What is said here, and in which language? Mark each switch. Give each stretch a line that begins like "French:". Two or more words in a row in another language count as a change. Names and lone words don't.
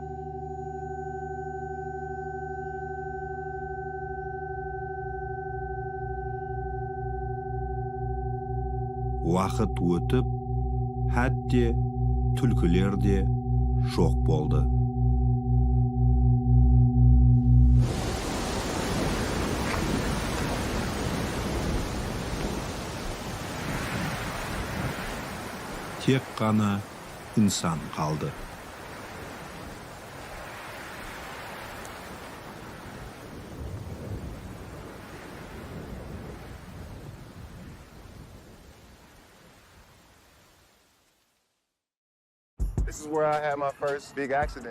Kazakh: Уақыт өтіп, хәтте түлкілер де жоқ болды. Тек қана инсан қалды.
English: This is where I had my first big accident.